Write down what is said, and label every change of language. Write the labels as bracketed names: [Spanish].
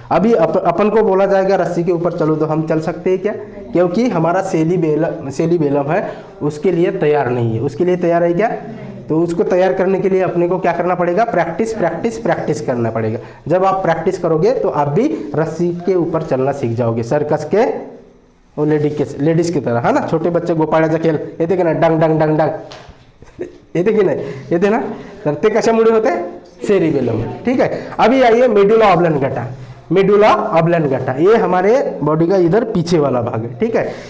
[Hindi] अभी अपन को बोला जाएगा रस्सी के ऊपर चलो तो हम चल सकते हैं क्या, क्योंकि हमारा सेरिबेलम है उसके लिए तैयार नहीं है। उसके लिए तैयार है क्या, तो उसको तैयार करने के लिए अपने को क्या करना पड़ेगा, प्रैक्टिस करना पड़ेगा। जब आप प्रैक्टिस करोगे तो आप भी रस्सी के ऊपर चलना सीख जाओगे, सर्कस के वो लेडीज की तरह, है ना। [Marathi] छोटे बच्चे गोपाळाचा खेळ येते की नाही, डंग डंग डंग डंग येते की नाही, येते ना। तर ते कशामुळे होते, सेरिबेलम, [Hindi] ठीक है। अभी आइए मेडुला ऑब्लांगेटा, मेडुला ऑब्लांगेटा ये हमारे बॉडी का इधर पीछे वाला भाग है, ठीक है।